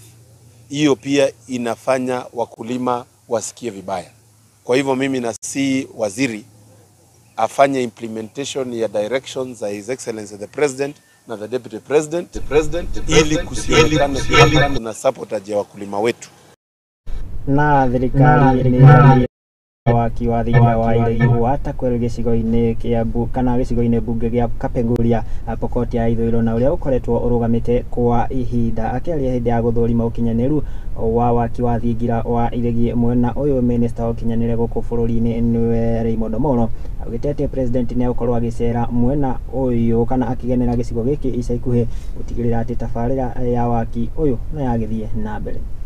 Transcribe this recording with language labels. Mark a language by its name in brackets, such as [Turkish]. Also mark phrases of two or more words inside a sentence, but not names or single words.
[Swahili] Hiyo pia inafanya wakulima wasikie vibaya. Kwa hivyo mimi nasi waziri afanye implementation ya directions za [English] His Excellency the President [Swahili] na [English] the Deputy President, [Swahili] ili kusionekane kuna support ya wakulima wetu. [Kikuyu] Na thirikari ni wakiwathingira wa iregi gwata kwerũ gĩcigo-inĩ kĩa kana gĩcigo-inĩ bunge gĩa Kapenguria Pokot ya ithũĩro, na ũrĩa ũkoretwo ũrũgamĩte kwa ihinda. Akĩaria hĩndĩ ya gũthũrima ũkinyanĩru wa wakiwathingira wa iregi mwena ũyũ, Minister wa ũkinyanĩria gũkũ bũrũri-inĩ nĩwe Raymond Mohoro augĩte atĩ president nĩ agũkorwo agĩcera mwena ũyũ kana akĩgenera gĩcigo gĩkĩ ica ikuhĩ gũtigĩrĩra atĩ tabarĩra ya waki ũyũ no yagĩthiĩ na mbere.